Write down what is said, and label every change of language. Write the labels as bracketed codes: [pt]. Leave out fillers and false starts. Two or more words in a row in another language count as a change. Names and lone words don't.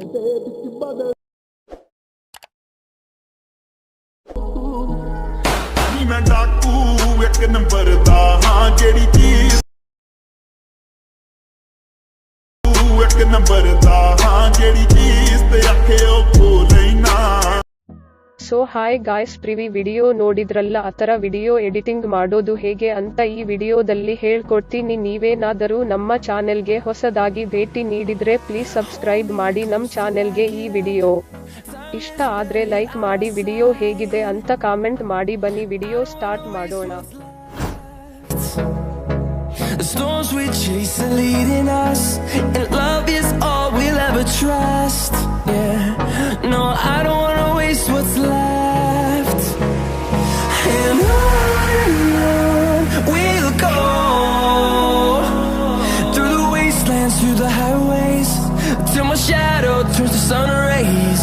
[pa] ਮੈਂ ਡਾਕੂ ਇੱਕ ਨੰਬਰ ਦਾ ਹਾਂ ਜਿਹੜੀ ਚੀਜ਼ ਇੱਕ ਨੰਬਰ ਦਾ ਹਾਂ ਜਿਹੜੀ ਚੀਜ਼ ਤੇ ਆਖੇ ਉਹ ਲੈਣਾ. [en] so hi guys, [kn] ಪ್ರಿವಿ ವಿಡಿಯೋ ನೋಡಿದ್ರಲ್ಲ, ಆತರ [en] video editing [kn] ಮಾಡೋದು ಹೇಗೆ ಅಂತ ಈ ವಿಡಿಯೋದಲ್ಲಿ ಹೇಳ್ಕೊಡ್ತೀನಿ. ನೀವೇನಾದರೂ ನಮ್ಮ ಚಾನೆಲ್ಗೆ ಹೊಸದಾಗಿ ಭೇಟಿ ನೀಡಿದ್ರೆ [en] please subscribe [kn] ಮಾಡಿ ನಮ್ ಚಾನೆಲ್ಗೆ. ಈ ವಿಡಿಯೋ ಇಷ್ಟ ಆದ್ರೆ ಲೈಕ್ ಮಾಡಿ, ವಿಡಿಯೋ ಹೇಗಿದೆ ಅಂತ ಕಾಮೆಂಟ್ ಮಾಡಿ. ಬನ್ನಿ [en] video start [kn] ಮಾಡೋಣ. [en] The storms we chase are leading us, and love is all we'll ever trust. Yeah, no, I don't wanna waste what's left. And on we'll go, through the wastelands, through the highways, till my shadow turns to sun rays.